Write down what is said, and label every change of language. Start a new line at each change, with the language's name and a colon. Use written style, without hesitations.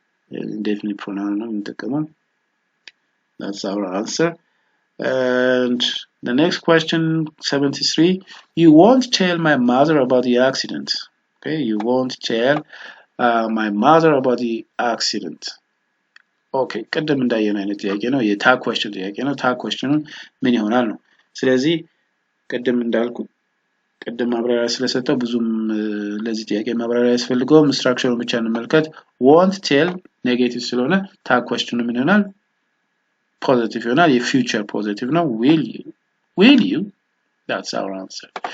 Amharic: indefinite pronoun ነው የምንጠቀመው።
English: That's our answer. And the next question, 73, you won't tell my mother about the accident. Okay, you won't tell my mother about the accident.
Amharic: Okay, ቅድም እንዳየነው አይነት ጥያቄ ነው። የታግ question ጥያቄ ነው። ታግ question ምን ይሆናል ነው። ስለዚህ ቅድም እንዳልኩ ቅድም ማብራሪያ ስለሰጠው ብዙም ለዚህ ጥያቄ ማብራሪያ ያስፈልገውም ስትራክቸሩን ብቻ እንመልከት። won't tell ኔጌቲቭ ስለሆነ ታግ question ምን ይሆናል?
English: positive ይሆናል። የfuture positive ነው። will you? That's our answer.